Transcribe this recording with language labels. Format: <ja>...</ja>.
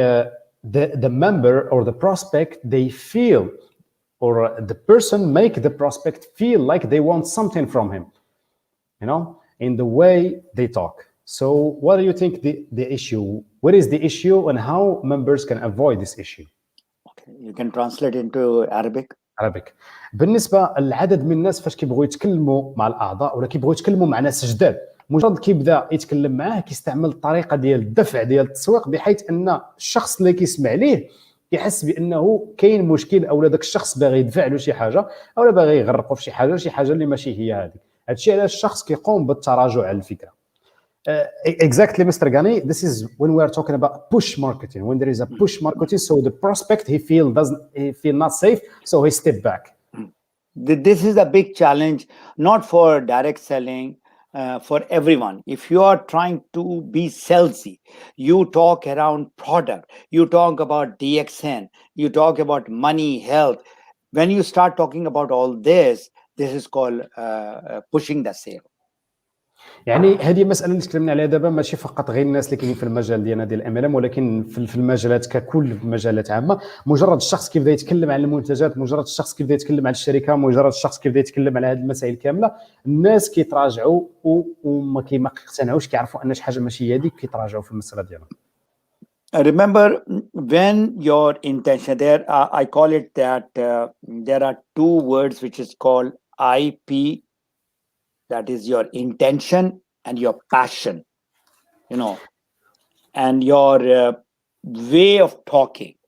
<en>The member or the prospect they feel, or the person make the prospect feel like they want something from him, in the way they talk. So what do you think the issue, what is the issue and how members can avoid this issue? Okay, you can translate into Arabic.</en> <ar>بالنسبه للعدد من الناس فاش كيبغوا يتكلموا مع الاعضاء ولا كيبغوا يتكلموا مع ناس جداد، مجرد كيبدا يتكلم معاه كيستعمل الطريقه ديال الدفع ديال التسويق، بحيث ان الشخص اللي كيسمع ليه يحس بانه كاين مشكل، او داك الشخص باغي يدفع له شي حاجه، او باغي يغرقوا في شي حاجه اللي ماشي هي هذه. هادشي علاش الشخص كيقوم بالتراجع على الفكره.</ar> <en>Exactly, Mr. Ghani. This is when we are talking about push marketing. When there is a push marketing, so the prospect he feel not safe, so he step back. This is a big challenge, not for direct selling, for everyone. If you are trying to be salesy, you talk around product, you talk about Dxn, you talk about money, health. When you start talking about all this is called pushing the sale.</en> <ar>يعني هذه مساله اللي تكلمنا عليها دابا ماشي فقط غير الناس اللي كاينين في المجال ديالنا ديال الام ال ام، ولكن في المجالات ككل، في مجالات عامه. مجرد الشخص كيبدا يتكلم عن المنتجات، مجرد الشخص كيبدا يتكلم عن الشركه، مجرد الشخص كيبدا يتكلم على هذه المسائل كامله، الناس كيتراجعوا وما كيقتنعوش، كيعرفوا ان شي حاجه ماشي هذيك، كيتراجعوا في المساله ديالهم.</ar> <en>Remember, when your intention there, I call it that there are two words which is called IP. That is your intention and your passion, and your way of talking.</en>